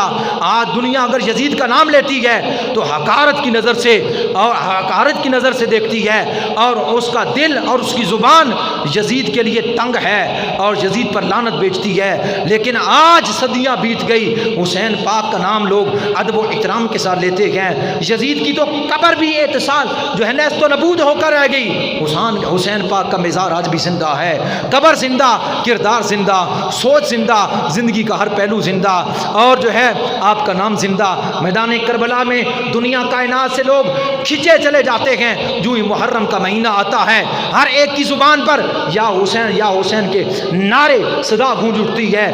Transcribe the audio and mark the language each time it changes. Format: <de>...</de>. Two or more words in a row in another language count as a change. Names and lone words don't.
<ur>آج دنیا اگر یزید کا نام لیتی ہے تو حقارت کی نظر سے دیکھتی ہے، اور اس کا دل اور اس کی زبان یزید کے لیے تنگ ہے اور یزید پر لعنت بیچتی ہے۔ لیکن آج صدیاں بیت گئی، حسین پاک کا نام لوگ ادب و احترام کے ساتھ لیتے ہیں۔ یزید کی تو قبر بھی اتصال جو ہے نیست و نبود ہو کر رہ گئی، حسین پاک کا مزار آج بھی زندہ ہے۔ قبر زندہ، کردار زندہ، سوچ زندہ، زندگی کا ہر پہلو زندہ، اور جو ہے آپ کا نام زندہ۔ میدان کربلا میں دنیا کائنات سے لوگ کھچے چلے جاتے ہیں، جو ہی محرم کا مہینہ آتا ہے ہر ایک کی زبان پر یا حسین کے نعرے صدا گونج اٹھتی ہے۔</ur>